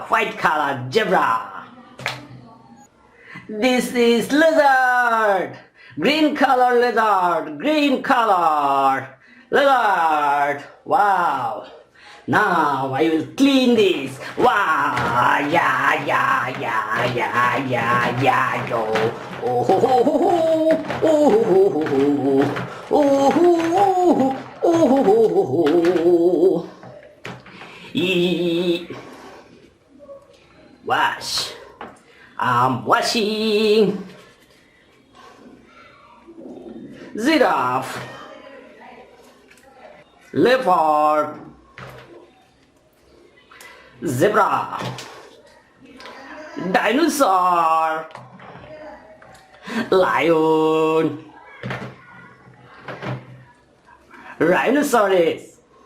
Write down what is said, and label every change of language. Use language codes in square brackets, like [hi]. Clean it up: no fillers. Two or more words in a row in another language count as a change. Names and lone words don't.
[en] White color zebra. This is lizard. Green color lizard, green color lizard. Wow. Now I will clean this. Wow. Yeah, yeah, yeah, yeah, yeah, yeah, yo. Oh, ho, ho, ho, ho. Oh, ho, ho, ho, ho. Oh, ho, ho, ho. Oh, ho, ho, ho, ho. Wash. I'm washing. Giraffe, leopard, zebra, dinosaur, lion, rhinoceros.